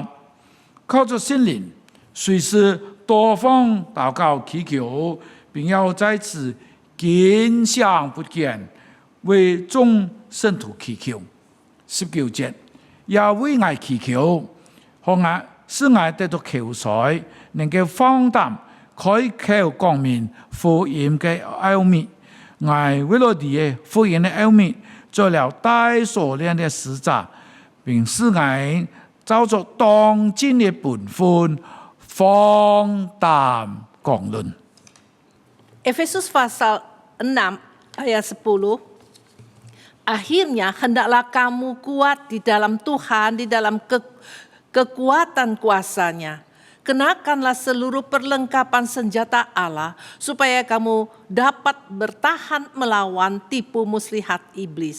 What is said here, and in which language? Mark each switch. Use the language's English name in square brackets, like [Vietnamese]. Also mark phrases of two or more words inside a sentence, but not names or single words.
[Cantonese] 靠着聖靈，隨時多方禱告祈求，並要在此堅想不倦，為眾聖徒祈求。19節，也為愛祈求，使我得到口才，能夠放膽開口講明福音嘅奧秘。我為了啲福音嘅奧秘，做了帶鎖鏈嘅使者，並使我照着當今嘅本分，放膽講論。 [Indonesian] Efesus pasal 6 ayat 10. Akhirnya hendaklah kamu kuat di dalam Tuhan, di dalam kekuatan kuasa-Nya. Kenakanlah seluruh perlengkapan senjata Allah supaya kamu dapat bertahan melawan tipu muslihat iblis.